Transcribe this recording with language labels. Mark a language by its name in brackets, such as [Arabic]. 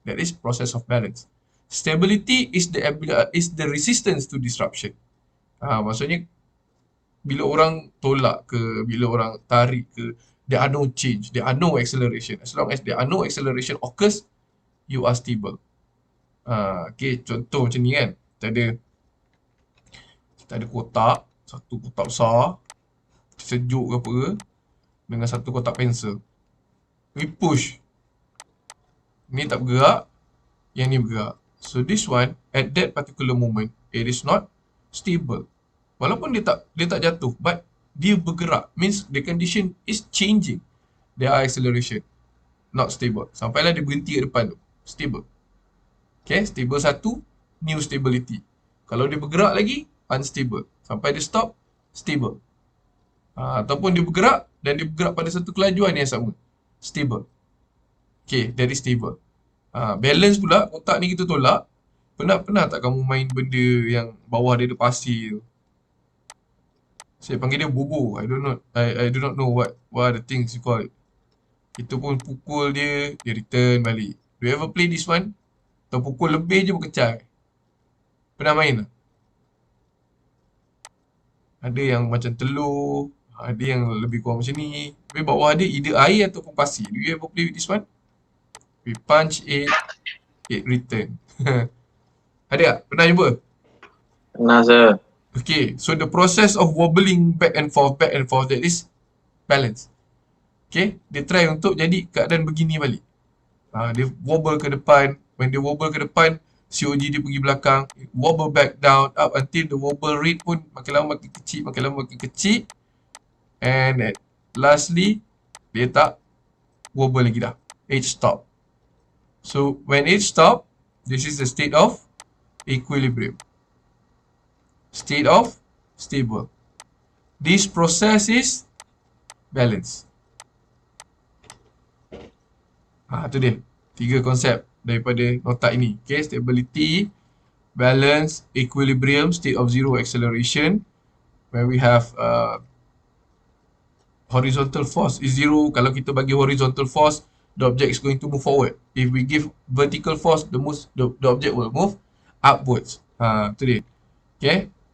[English] That is process of balance. Stability is the resistance to disruption. [Malay] Maksudnya bila orang tolak ke, bila orang tarik ke, [English] there are no change, there are no acceleration. As long as there are no acceleration occurs, you are stable. [Malay] Okay, contoh macam ni kan. Kita ada kotak, satu kotak besar, sejuk ke apa ke, dengan satu kotak pensel. [English] We push. [Malay] Ni tak bergerak, yang ni bergerak. [English] So this one, at that particular moment, it is not stable. [Malay] Walaupun dia tak jatuh, [English] but dia bergerak. Means the condition is changing. There are acceleration. Not stable. [Malay] Sampailah dia berhenti kat depan tu. Stable. Okay, stable satu, [English] new stability. [Malay] Kalau dia bergerak lagi, unstable. Sampai dia stop, stable. Ataupun dia bergerak dan dia bergerak pada satu kelajuan yang sama. Stable. [English] Okay, that is stable. [Malay] Balance pula, kotak ni kita tolak. Pernah tak kamu main benda yang bawah dia ada pasir tu? Saya panggil dia bobo. [English] I do not know what are the things you call it. [Malay] Kita pun pukul dia, dia return balik. [English] Do you ever play this one? [Malay] Atau pukul lebih je berkecai. Pernah main tak? Ada yang macam telur, ada yang lebih kurang macam ni. Tapi bawah dia either air ataupun pasir. [English] Do you ever play with this one? We punch it return. [Malay] Ada tak? Pernah jumpa? Pernah, sir. [English] Okay, so the process of wobbling back and forth, that is balance. [Malay] Okay, dia try untuk jadi keadaan begini balik. Dia wobble ke depan. When dia wobble ke depan, COG dia pergi belakang. [English] Wobble back down, up until the wobble rate [Malay] pun makin lama makin kecil. [English] And lastly, [Malay] dia tak wobble lagi dah. [English] Age stop. So, when age stop, this is the state of equilibrium. State of stable. This process is balance. [Malay] Tu dia. 3 konsep daripada nota ini. [English] Okay, stability, balance, equilibrium, state of zero acceleration. Where we have horizontal force is zero. [Malay] Kalau kita bagi [English] horizontal force, the object is going to move forward. If we give vertical force, the object will move upwards. [Malay] Tu dia. [English] Okay.